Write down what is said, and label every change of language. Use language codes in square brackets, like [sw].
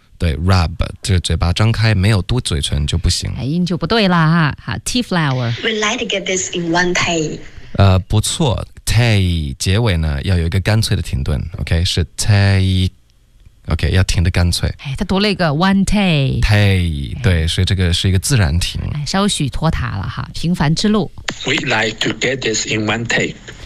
[zh] 对 rub 这嘴巴张开没有嘟嘴唇就不行音就不对啦好 T flower [en] We'd like to get this in one take [zh] 不错Take 结尾呢要有一个干脆的停顿 ，OK 是 take，OK、okay, 要停的干脆。哎，他读了一个 [en] one take。 [zh] Take 对，所以这个是一个自然停。哎，稍许拖沓了哈，平凡之路。 [en] We like to get this in one take。